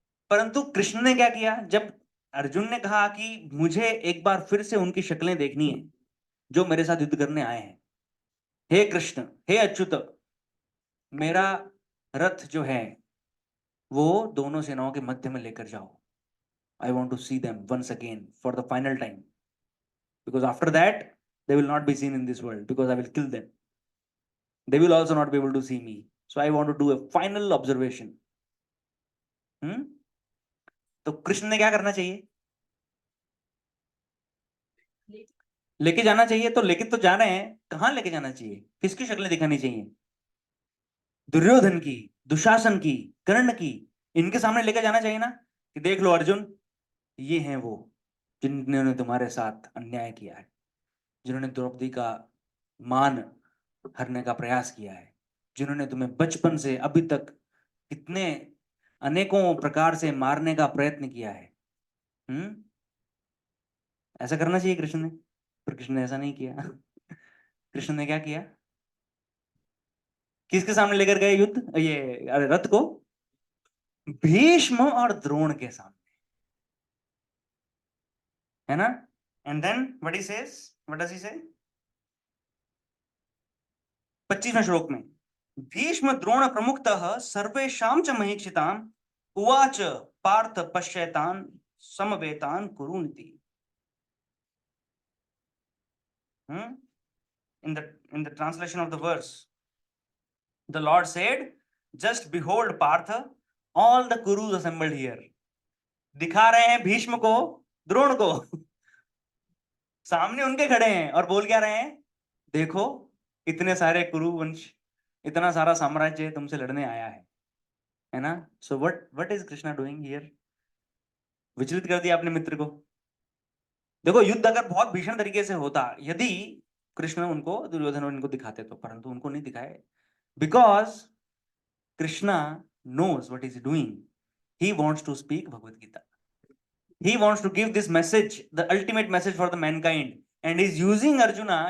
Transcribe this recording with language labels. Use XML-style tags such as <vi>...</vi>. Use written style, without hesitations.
<hi>परंतु कृष्ण ने क्या किया? जब अर्जुन ने कहा कि मुझे एक बार फिर से उनकी शक्लें देखनी है जो मेरे साथ युद्ध करने आए हैं, हे कृष्ण, हे अच्युत, मेरा रथ जो है वो दोनों सेनाओं के मध्य में लेकर जाओ।</hi> <en>I want to see them once again for the final time, because after that they will not be seen in this world because I will kill them. They will also not be able to see me. So I want to do a final observation.</en> <hi>हम्म तो कृष्ण ने क्या करना चाहिए? लेके जाना चाहिए। तो लेके तो जा रहे हैं, कहां लेके जाना चाहिए? किसकी शक्लें दिखानी चाहिए? दुर्योधन की, दुशासन की, कर्ण की। इनके सामने लेके जाना चाहिए ना, कि देख लो अर्जुन, ये हैं वो जिन्होंने तुम्हारे साथ अन्याय किया है, जिन्होंने द्रौपदी का मान हरने का प्रयास किया है, जिन्होंने तुम्हें बचपन से अभी तक कितने अनेकों प्रकार से मारने का प्रयत्न किया है। हम्म ऐसा करना चाहिए कृष्ण ने, पर कृष्ण ने ऐसा नहीं किया। कृष्ण ने क्या किया? किसके सामने लेकर गए युद्ध, ये अरे रथ को? भीष्म और द्रोण के सामने, है ना?</hi> <en>And then what he says, what does he say?</en> <hi>25वें श्लोक में,</hi> <sa>भीष्म द्रोण प्रमुखतः सर्वेषां च महीक्षिताम् उवाच पार्थ पश्यतान् समवेतान् कुरुनिति।</sa> <en>In the translation of the verse, the Lord said, just behold Partha, all the Kurus assembled here.</en> <hi>दिखा रहे हैं भीष्म को, द्रोण को, सामने उनके खड़े हैं और बोल क्या रहे हैं? देखो, इतने सारे कुरु वंश, इतना सारा साम्राज्य तुमसे लड़ने आया है ना?</hi> <en>So what is Krishna doing here?</en> <hi>विचलित कर दिया अपने मित्र को। देखो, युद्ध अगर बहुत भीषण तरीके से होता, यदि कृष्ण उनको, दुर्योधन उनको दिखाते तो, परंतु उनको नहीं दिखाए,</hi> <en>Because Krishna knows what is he doing. He wants to speak Bhagavad Gita. He wants to give this message, the ultimate message for the mankind, and is using Arjuna.</en>